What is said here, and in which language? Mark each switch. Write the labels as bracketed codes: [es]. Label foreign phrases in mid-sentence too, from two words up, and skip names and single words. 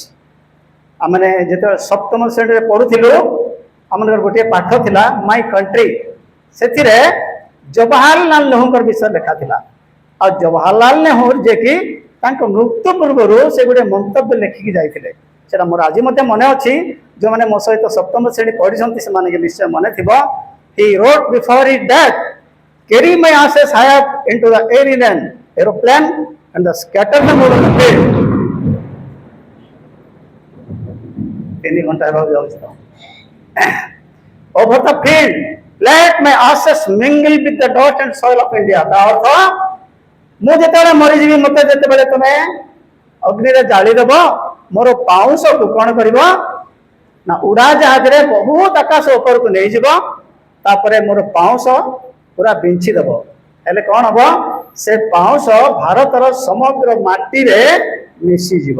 [or] ଆମେ ଯେତେବେଳେ ସପ୍ତମ ଶ୍ରେଣୀରେ ପଢୁଥିଲୁ, ଆମର ଗୋଟିଏ ପାଠ ଥିଲା ମାଇ କଣ୍ଟ୍ରି। ସେଥିରେ ଜବାହରଲାଲ ନେହେରୁଙ୍କ ବିଷୟ ଲେଖା ଥିଲା। ଆଉ ଜବାହରଲାଲ ନେହେରୁ ଯିଏକି ତାଙ୍କ ମୃତ୍ୟୁ ପୂର୍ବରୁ ସେ ଗୋଟେ ମନ୍ତବ୍ୟ ଲେଖିକି ଯାଇଥିଲେ, ସେଟା ମୋର ଆଜି ମଧ୍ୟ ମନେ ଅଛି। ଯେଉଁମାନେ ମୋ ସହିତ ସପ୍ତମ ଶ୍ରେଣୀ ପଢିଛନ୍ତି ସେମାନଙ୍କୁ ନିଶ୍ଚୟ ମନେ ଥିବ। [en] He wrote before his death, carry my ashes high up into the air in an aeroplane and scatter them over the field. [or] 3 ଘଣ୍ଟା ହେବାକୁ ଯାଉଛି ତ। [en] Over the field, let my ashes mingle with the dust and soil of India. [or] ତା ଅର୍ଥ, ମୁଁ ଯେତେବେଳେ ମରିଯିବି, ମୋତେ ଯେତେବେଳେ ତମେ ଅଗ୍ନିରେ ଜାଳିଦେବ, ମୋର ପାଉଁଶକୁ କ'ଣ କରିବ ନା ଉଡ଼ାଜାହାଜରେ ବହୁତ ଆକାଶ ଉପରକୁ ନେଇଯିବ, ତାପରେ ମୋର ପାଉଁଶ ପୁରା ବିଞ୍ଚିଦେବ। ହେଲେ କ'ଣ ହବ, ସେ ପାଉଁଶ ଭାରତର ସମଗ୍ର ମାଟିରେ ମିଶିଯିବ।